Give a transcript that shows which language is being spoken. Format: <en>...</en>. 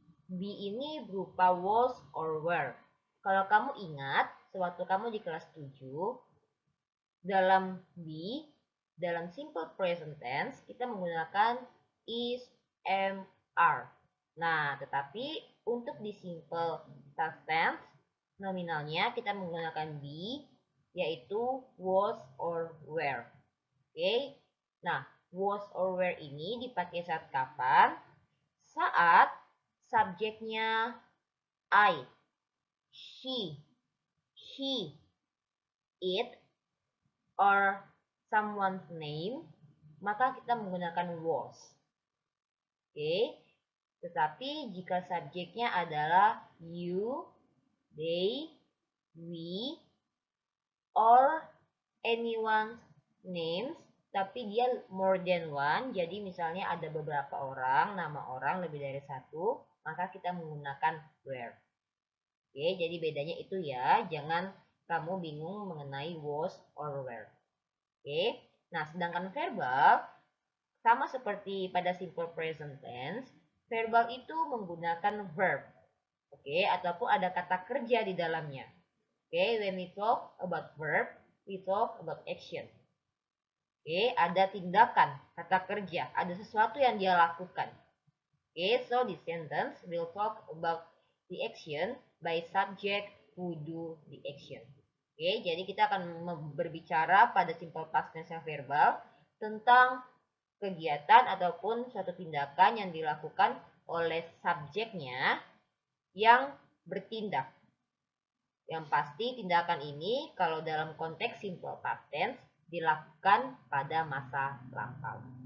<id>Be ini berupa was or were. Kalau kamu ingat, sewaktu kamu di kelas 7, dalam be, dalam simple present tense, kita menggunakan is, am, are. Nah, tetapi untuk di simple past tense, nominalnya kita menggunakan be, yaitu was or were. Oke, nah, was or were ini dipakai saat kapan? Saat subjeknya I, she, he,</id> <en>it, or someone's name,</en> <id>maka kita menggunakan was. Oke, tetapi jika subjeknya adalah you, they, we,</id> <en>or anyone's names,</en> <id>tapi dia</id> <en>more than one,</en> <id>jadi misalnya ada beberapa orang, nama orang lebih dari satu, maka kita menggunakan where. Oke, jadi bedanya itu ya, jangan kamu bingung mengenai was or where. Oke, nah sedangkan verbal, sama seperti pada simple present tense, verbal itu menggunakan verb. Oke, ataupun ada kata kerja di dalamnya.</id> <en>Oke, when we talk about verb, we talk about action.</en> <id>Oke, ada tindakan, kata kerja, ada sesuatu yang dia lakukan.</id> <en>Oke, so this sentence will talk about the action by subject who do the action.</en> <id>Oke, jadi kita akan berbicara pada simple past tense yang verbal tentang kegiatan ataupun suatu tindakan yang dilakukan oleh subjeknya yang bertindak. Yang pasti tindakan ini kalau dalam konteks simple past tense dilakukan pada masa lampau.</id>